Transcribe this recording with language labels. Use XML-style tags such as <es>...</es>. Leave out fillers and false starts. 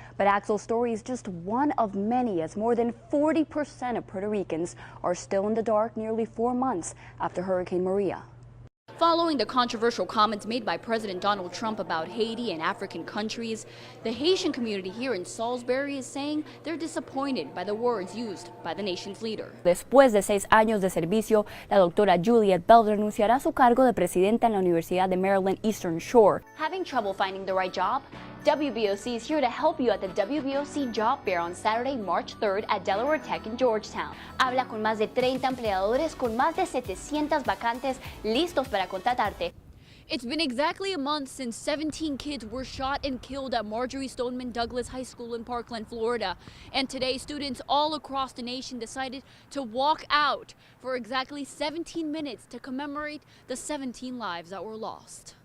<en>But Axel's story is just one of many, as more than 40% of Puerto Ricans are still in the dark nearly 4 months after Hurricane Maria. Following the controversial comments made by President Donald Trump about Haiti and African countries, the Haitian community here in Salisbury is saying they're disappointed by the words used by the nation's leader.</en> <es>Después de 6 años de servicio, la doctora Juliet Bell renunciará a su cargo de presidenta en la Universidad de Maryland Eastern Shore.</es> <en>Having trouble finding the right job? WBOC is here to help you at the WBOC Job Fair on Saturday, March 3rd at Delaware Tech in Georgetown.</en> <es>Habla con más de 30 empleadores con más de 700 vacantes listos para contratarte.</es> <en>It's been exactly a month since 17 kids were shot and killed at Marjorie Stoneman Douglas High School in Parkland, Florida. And today, students all across the nation decided to walk out for exactly 17 minutes to commemorate the 17 lives that were lost.</en>